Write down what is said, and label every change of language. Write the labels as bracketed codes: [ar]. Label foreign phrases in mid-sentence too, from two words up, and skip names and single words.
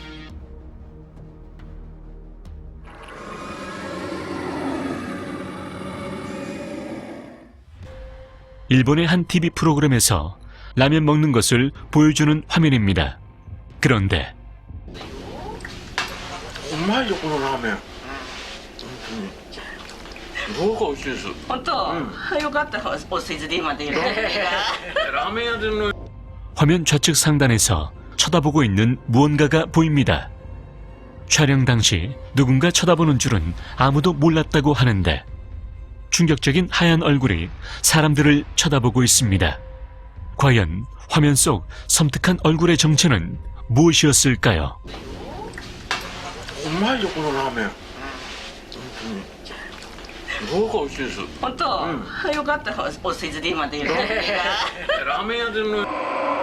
[ko] 일본의 한 TV 프로그램에서 라면 먹는 것을 보여주는 화면입니다. 그런데 [ja] うまいよこのラーメン。本当に。すごく美味しいです。本当、よかった。お世辞で今で言うラーメン屋での [ko] 화면 좌측 상단에서 쳐다보고 있는 무언가가 보입니다. 촬영 당시 누군가 쳐다보는 줄은 아무도 몰랐다고 하는데 충격적인 하얀 얼굴이 사람들을 쳐다보고 있습니다. 과연 화면 속 섬뜩한 얼굴의 정체는 무엇이었을까요? [ja] うまいよこのラーメン。本当に。すごく美味しいです。本当、よかった。お世辞で今で言うラーメン屋での